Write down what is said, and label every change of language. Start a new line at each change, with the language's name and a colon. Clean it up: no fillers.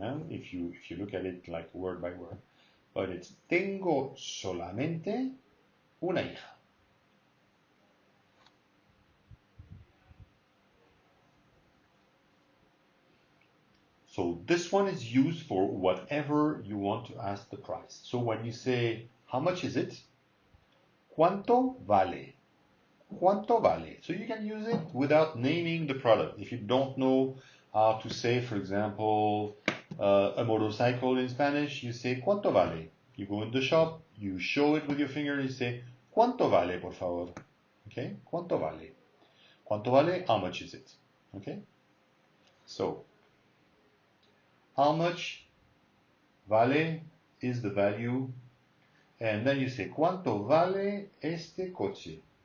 English: If you look at it like word by word. But it's
Spanish: tengo solamente una hija.
English: So this one is used for whatever you want to ask the price. So when you say, how much is it?
Spanish: ¿Cuánto vale? ¿Cuánto vale?
English: So you can use it without naming the product. If you don't know how to say, for example, a motorcycle in Spanish, you say,
Spanish: ¿cuánto vale?
English: You go in the shop, you show it with your finger, you say,
Spanish: ¿cuánto vale, por favor?
English: Okay,
Spanish: ¿cuánto vale? ¿Cuánto vale?
English: How much is it? Okay, so How much vale is the value. And then you say,
Spanish: ¿cuánto vale este coche?